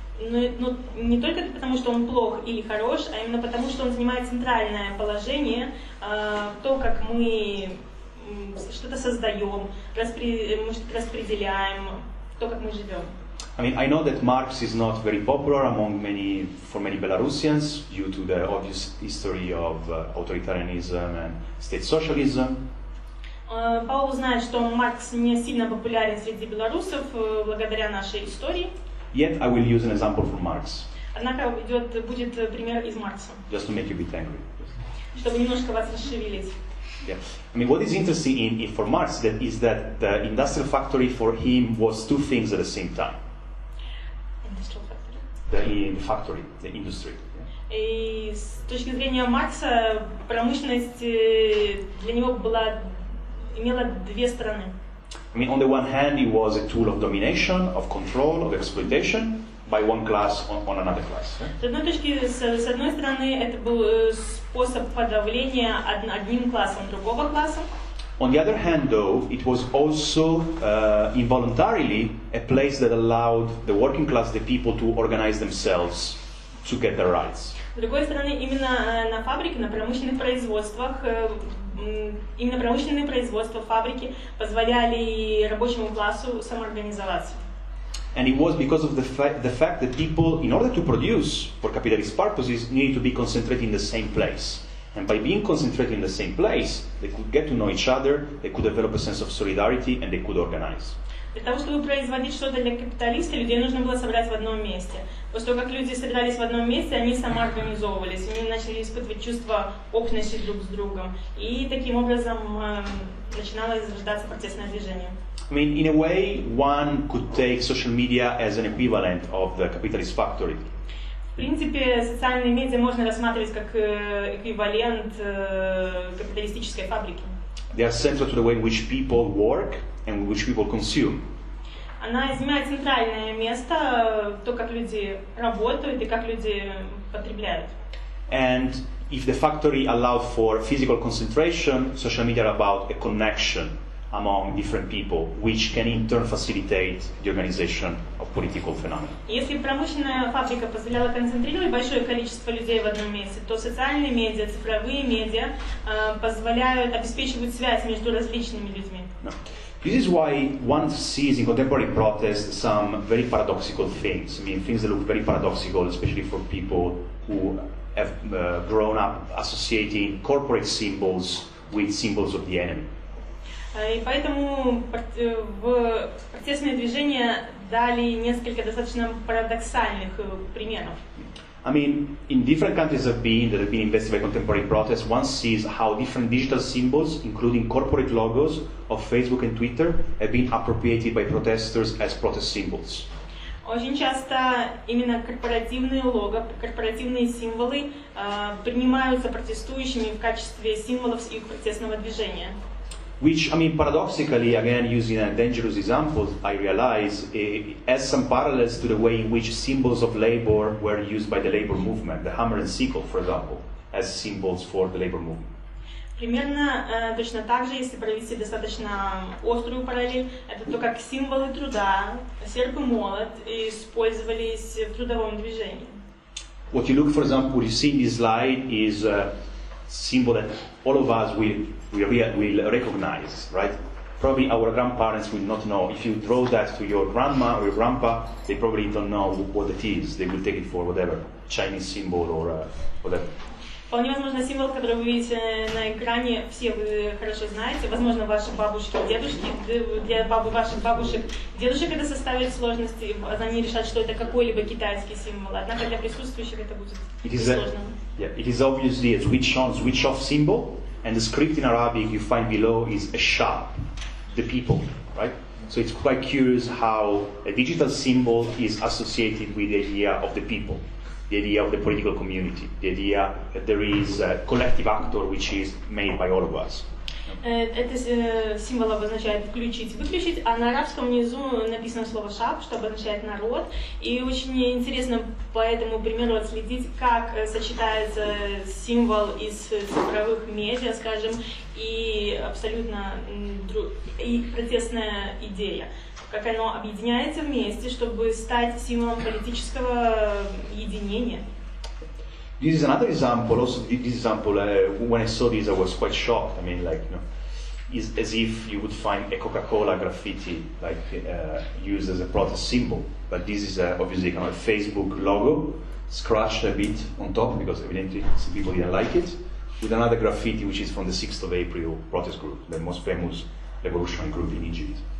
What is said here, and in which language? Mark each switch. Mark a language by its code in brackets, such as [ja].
[ru] Но не только потому, что он плох или хорош, а именно потому, что он занимает центральное положение в то, как мы что-то создаем, распределяем, то, как мы живем. [en] I mean, I know that Marx is not very popular for many Belarusians due to the obvious history of authoritarianism and state socialism. [ru] Паоло знает, что Маркс не сильно популярен среди белорусов благодаря нашей истории. [en] Yet I will use an example from Marx. [ru] Однако будет пример из Маркса. [en] Just to make you a bit angry. [ru] Чтобы немножко вас расшевелить. [en] Yeah. I mean, what is interesting for Marx is that the industrial factory for him was two things at the same time. The factory, the industry. [ru] И с точки зрения Маркса промышленность для него имела две стороны. [en] I mean, on the one hand, it was a tool of domination, of control, of exploitation by one class on another class. [ru] С одной стороны, это был способ подавления одним классом другого класса. [en] On the other hand, though, it was also involuntarily a place that allowed the working class, the people, to organize themselves to get their rights. [ru] С другой стороны, именно на фабрике, на промышленных производствах, именно промышленные производства, фабрики позволяли рабочему классу самоорганизоваться. [en] And it was because of the fact that people, in order to produce for capitalist purposes, needed to be concentrated in the same place. And by being concentrated in the same place, they could get to know each other, they could develop a sense of solidarity, and they could organize. [ru] Для того, чтобы производить что-то для капиталиста, людей нужно было собрать в одном месте. После того, как люди собирались в одном месте, они самоорганизовывались, они начали испытывать чувство общности друг с другом. И таким образом начинало зарождаться протестное движение. [en] I mean, in a way, one could take social media as an equivalent of the capitalist factory. [ru] В принципе, социальные медиа можно рассматривать как эквивалент капиталистической фабрики. [en] They are central to the way in which people work and in which people consume. [ru] Она занимает центральное место, то, как люди работают и как люди потребляют. [en] And if the factory allowed for physical concentration, social media are about a connection among different people, which can in turn facilitate the organization of political phenomena. [ru] Если промышленная фабрика позволяла концентрировать большое количество людей в одном месте, то социальные медиа, цифровые медиа позволяют обеспечивать связь между различными людьми. [en] No. This is why one sees in contemporary protest some very paradoxical things. I mean, things that look very paradoxical, especially for people who have grown up associating corporate symbols with symbols of the enemy. [ru] И поэтому в протестные движения дали несколько достаточно парадоксальных примеров. [en] I mean, in different countries that have been invested by contemporary protests, one sees how different digital symbols, including corporate logos of Facebook and Twitter, have been appropriated by protesters as protest symbols. [ru] Очень часто именно корпоративные лого, корпоративные символы принимаются протестующими в качестве символов их протестного движения. [en] Which, I mean, paradoxically, again, using a dangerous example, I realize has some parallels to the way in which symbols of labor were used by the labor movement. The hammer and sickle, for example, as symbols for the labor movement. [ru] Примерно точно так же, если провести достаточно острую параллель, это то, как символы труда, серп и молот, использовались в трудовом движении. [en] What you look, for example, what you see in this slide is a symbol that all of us will recognize, right? Probably our grandparents will not know. If you draw that to your grandma or your grandpa, they probably don't know what it is. They will take it for whatever, Chinese symbol or whatever. [ru] Вполне возможно, символ, который вы видите на экране, все вы хорошо знаете. Возможно, ваши бабушки, дедушки, для ваших бабушек, дедушек это составит сложности, они решат, что это какой-либо китайский символ. Однако для присутствующих это будет сложно. [en] It is obviously a switch on, switch off symbol, and the script in Arabic you find below is a shah, the people, right? So it's quite curious how a digital symbol is associated with the idea of the people. The idea of the political community, the idea that there is a collective actor which is made by all of us. [ru] Это символ обозначает включить, выключить, а на арабском внизу написано слово шаб, что обозначает народ. И очень интересно по этому примеру отследить, как сочетается символ из цифровых медиа, скажем, и абсолютно и протестная идея. Как оно объединяется вместе, чтобы стать символом политического единения. [en] This is another example. Also, this example, when I saw this, I was quite shocked. I mean, like, it's as if you would find a Coca-Cola graffiti, like used as a protest symbol. But this is obviously kind of a Facebook logo, scratched a bit on top because evidently some people didn't like it, with another graffiti which is from the 6th of April protest group, the most famous revolutionary group in Egypt.